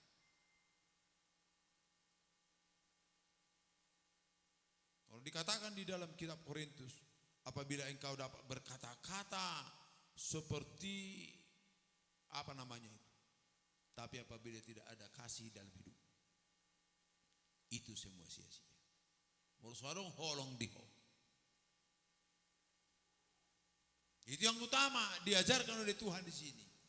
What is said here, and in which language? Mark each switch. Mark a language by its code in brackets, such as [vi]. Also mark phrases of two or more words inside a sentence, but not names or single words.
[id] Kalau dikatakan di dalam kitab Korintus, apabila engkau dapat berkata-kata seperti apa namanya itu, tapi apabila tidak ada kasih dalam hidup, itu semua sia-sia. [bbc] Mursuarong holong diho. [id] Itu yang utama diajarkan oleh Tuhan di sini.